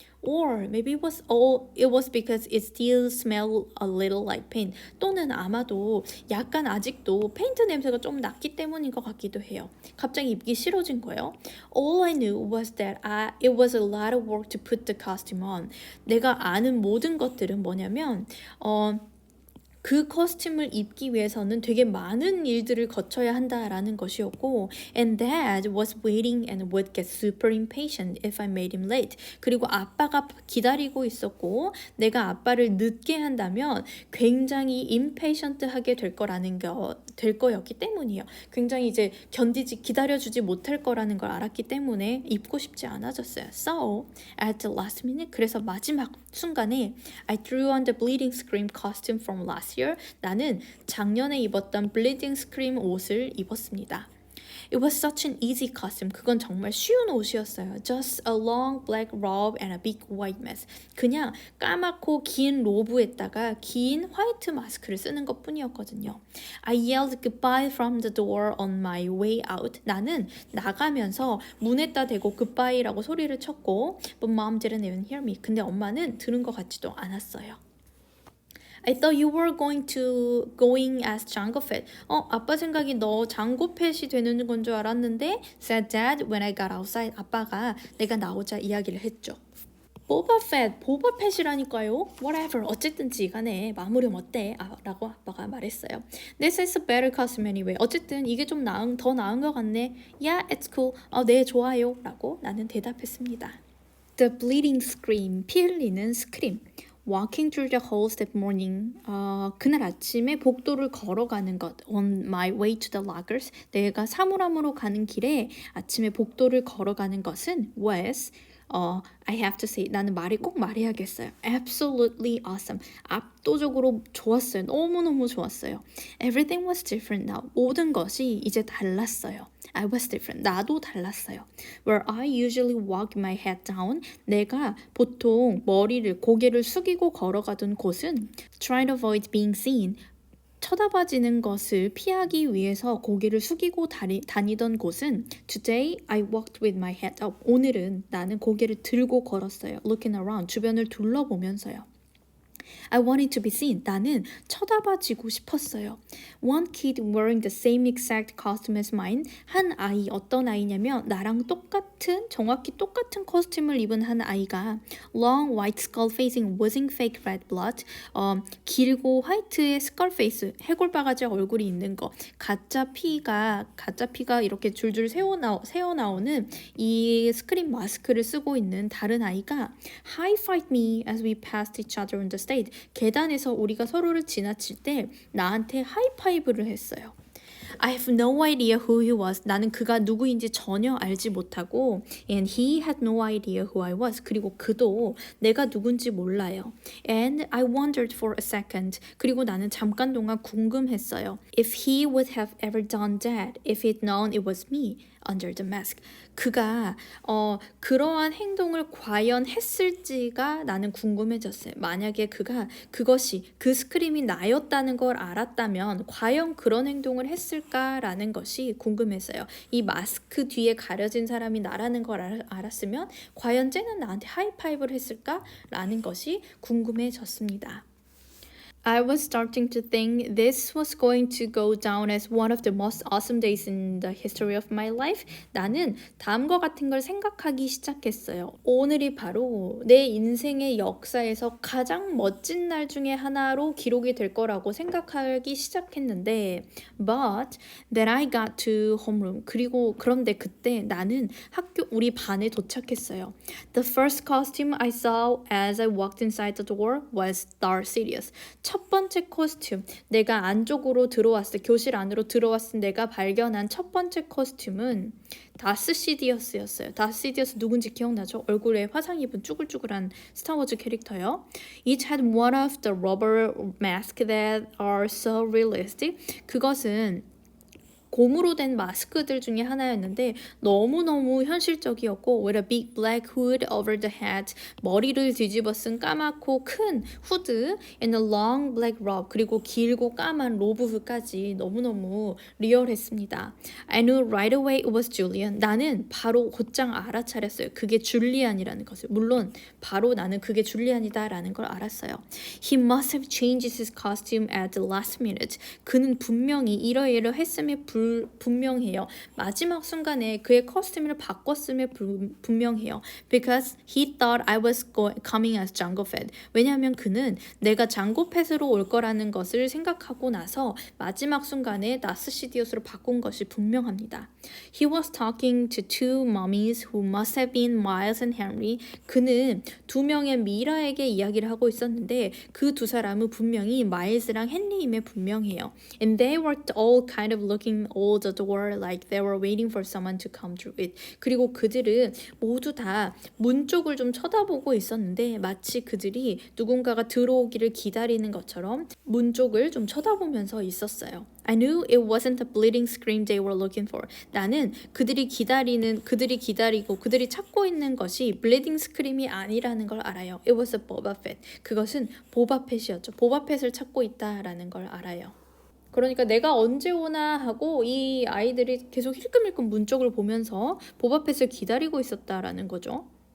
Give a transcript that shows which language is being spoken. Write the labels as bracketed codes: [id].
[en] Or maybe it was because it still smelled a little like paint. [ko] 또는 아마도 약간 아직도 페인트 냄새가 좀 났기 때문인 것 같기도 해요. 갑자기 입기 싫어진 거예요. [en] All I knew was that it was a lot of work to put the costume on. [ko] 내가 아는 모든 것들은 뭐냐면 그 코스튬을 입기 위해서는 되게 많은 일들을 거쳐야 한다라는 것이었고 [en] and dad was waiting and would get super impatient if I made him late. [ko] 그리고 아빠가 기다리고 있었고 내가 아빠를 늦게 한다면 굉장히 impatient하게 될 거였기 때문이에요. 굉장히 이제 기다려주지 못할 거라는 걸 알았기 때문에 입고 싶지 않아졌어요. [en] So, at the last minute, [ko] 그래서 마지막 순간에 [en] I threw on the bleeding scream costume from last year. [ko] 나는 작년에 입었던 bleeding scream 옷을 입었습니다. [en] It was such an easy costume. [ko] 그건 정말 쉬운 옷이었어요. [en] Just a long black robe and a big white mask. [ko] 그냥 까맣고 긴 로브에다가 긴 화이트 마스크를 쓰는 것뿐이었거든요. [en] I yelled goodbye from the door on my way out. [ko] 나는 나가면서 문에다 대고 goodbye라고 소리를 쳤고 [en] But mom didn't even hear me. [ko] 근데 엄마는 들은 것 같지도 않았어요. [en] I thought you were going as Jango Fett. [ko] 아빠 생각이 너 장고 팻이 되는 건 줄 알았는데 [en] said dad when I got outside. [ko] 아빠가 내가 나오자 이야기를 했죠. 보바 팻이라니까요. [en] Whatever. [ko] 어쨌든지 간에 마무리면 어때? 라고 아빠가 말했어요. [en] This is a better costume anyway. [ko] 어쨌든 이게 좀 더 나은 것 같네. [en] Yeah, it's cool. [ko] 네, 좋아요. 라고 나는 대답했습니다. [en] The bleeding scream. [ko] 피 흘리는 스크림. [en] Walking through the halls that morning. [ko] 그날 아침에 복도를 걸어가는 것. [en] On my way to the lockers. [ko] 내가 사물함으로 가는 길에 아침에 복도를 걸어가는 것은 [en] was I have to say [ko] 나는 꼭 말해야겠어요. [en] Absolutely awesome. [ko] 압도적으로 좋았어요. 너무너무 좋았어요. [en] Everything was different now. [ko] 모든 것이 이제 달랐어요. [en] I was different. [ko] 나도 달랐어요. [en] Where I usually walk my head down. [ko] 내가 보통 고개를 숙이고 걸어가던 곳은 [en] trying to avoid being seen. [ko] 쳐다봐지는 것을 피하기 위해서 고개를 숙이고 다니던 곳은 [en] Today I walked with my head up. [ko] 오늘은 나는 고개를 들고 걸었어요. [en] Looking around. [ko] 주변을 둘러보면서요. [en] I wanted to be seen. [ko] 나는 쳐다봐지고 싶었어요. [en] One kid wearing the same exact costume as mine. [ko] 어떤 아이냐면 나랑 정확히 똑같은 코스튬을 입은 한 아이가 [en] long white skull facing oozing fake red blood. [ko] 길고 화이트의 스컬 페이스, 해골바가지 얼굴이 있는 거. 가짜 피가 이렇게 줄줄 새어나오는 이 스크린 마스크를 쓰고 있는 다른 아이가 [en] high-fived me as we passed each other on the stage. street. [ko] 계단에서 우리가 서로를 지나칠 때 나한테 하이파이브를 했어요. [en] I have no idea who he was. [ko] 나는 그가 누구인지 전혀 알지 못하고 [en] and he had no idea who I was. [ko] 그리고 그도 내가 누군지 몰라요. [en] And I wondered for a second. [ko] 그리고 나는 잠깐 동안 궁금했어요. [en] If he would have ever done that, if he'd known it was me under the mask. [ko] 그가 그러한 행동을 과연 했을지가 나는 궁금해졌어요. 만약에 그가 그것이 그 스크림이 나였다는 걸 알았다면 과연 그런 행동을 했을까라는 것이 궁금했어요. 이 마스크 뒤에 가려진 사람이 나라는 걸 알았으면 과연 쟤는 나한테 하이파이브를 했을까라는 것이 궁금해졌습니다. [en] I was starting to think this was going to go down as one of the most awesome days in the history of my life. [ko] 나는 다음과 같은 걸 생각하기 시작했어요. 오늘이 바로 내 인생의 역사에서 가장 멋진 날 중에 하나로 기록이 될 거라고 생각하기 시작했는데 [en] But then I got to homeroom. [ko] 그런데 그때 나는 우리 반에 도착했어요. [en] The first costume I saw as I walked inside the door was Darth Sidious. [ko] 첫 번째 코스튬, 내가 안쪽으로 들어왔을 교실 안으로 들어왔을 내가 발견한 첫 번째 코스튬은 다스 시디어스였어요. 다스 시디어스 누군지 기억나죠? 얼굴에 화상 입은 쭈글쭈글한 스타워즈 캐릭터요. [en] It had one of the rubber masks that are so realistic. [ko] 그것은 고무로 된 마스크들 중에 하나였는데 너무너무 현실적이었고 [en] with a big black hood over the head [ko] 머리를 뒤집어 쓴 까맣고 큰 후드 [en] and a long black robe [ko] 그리고 길고 까만 로브까지 너무너무 리얼했습니다. [en] I knew right away it was Julian. [ko] 나는 바로 곧장 알아차렸어요. 그게 줄리안이라는 것을. 물론 바로 나는 그게 줄리안이다라는 걸 알았어요. [en] He must have changed his costume at the last minute. [ko] 그는 분명히 이러이러 했음에 분명해요. 마지막 순간에 그의 커스튬을 바꿨음에 분명해요. [en] Because he thought I was coming as Jango Fett. [ko] 왜냐하면 그는 내가 장고 팻으로 올 거라는 것을 생각하고 나서 마지막 순간에 나스 시디오스로 바꾼 것이 분명합니다. [en] He was talking to two mummies who must have been Miles and Henry. [ko] 그는 두 명의 미라에게 이야기를 하고 있었는데 그 두 사람은 분명히 마일스랑 헨리임에 분명해요. [en] And they were all kind of looking all the door like they were waiting for someone to come through it. [ko] 그리고 그들은 모두 다 문 쪽을 좀 쳐다보고 있었는데 마치 그들이 누군가가 들어오기를 기다리는 것처럼 문 쪽을 좀 쳐다보면서 있었어요. [en] I knew it wasn't the bleeding scream they were looking for. [ko] 나는 그들이 기다리고 그들이 찾고 있는 것이 bleeding scream이 아니라는 걸 알아요. [en] It was a Boba Fett. [ko] 그것은 보바펫이었죠. 보바펫을 찾고 있다라는 걸 알아요. 그러니까 내가 언제 오나 하고 이 아이들이 계속 힐끔힐끔 문 쪽을 보면서 보바펫을 기다리고 있었다라는 거죠.